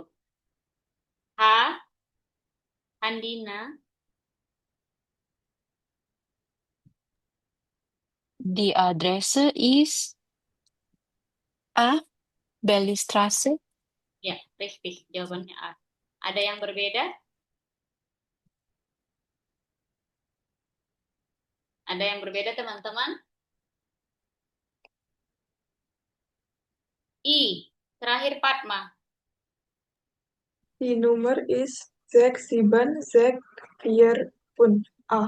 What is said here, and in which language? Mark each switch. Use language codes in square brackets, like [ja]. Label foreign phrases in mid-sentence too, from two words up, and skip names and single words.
[de] H. Andina. Die Adresse ist A. Bellistraße. Ya, richtig. [id] Jawabannya A. Ada yang berbeda? Ada yang berbeda, teman-teman? I. Terakhir Padma. [de] Die Nummer ist 67645 A.